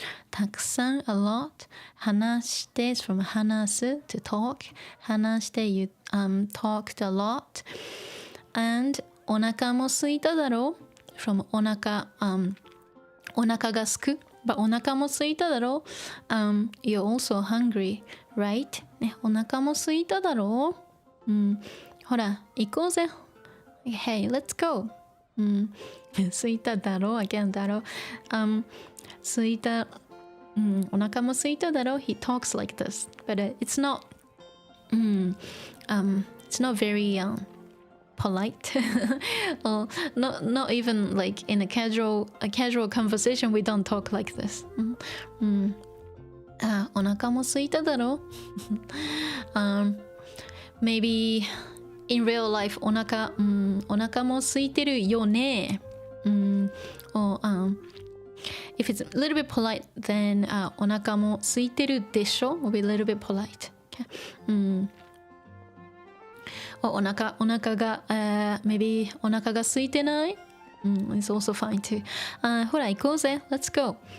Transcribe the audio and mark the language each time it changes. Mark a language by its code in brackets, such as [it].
[ja] たくさん [en] a lot [ja] 話して [en] from [ja] 話す [en] to talk [ja] 話して [en] you talked a lot and [ja] お腹も空いただろ from お腹お腹がすく [en] But [ja] お腹も空いただろ [en] You're also hungry, right? [ja] ね、お腹も空いただろほら、行こうぜ [en] Hey, let's go [ja] 空いただろ [en] Again [ja] だろ空いたお腹も空いただろ [en] He talks like this But it's not it's not very polite or not even like in a casual conversation we don't talk like this [ja] お腹も空いただろ [en] maybe in real life [ja] お腹も空いてるよね [en] or if it's a little bit polite then [ja] お腹も空いてるでしょ [en] will be a little bit polite okay? お腹が、maybe [ja] お腹が空いてない、 [en] it's also fine too [ja] ほら行こうぜ [en] let's go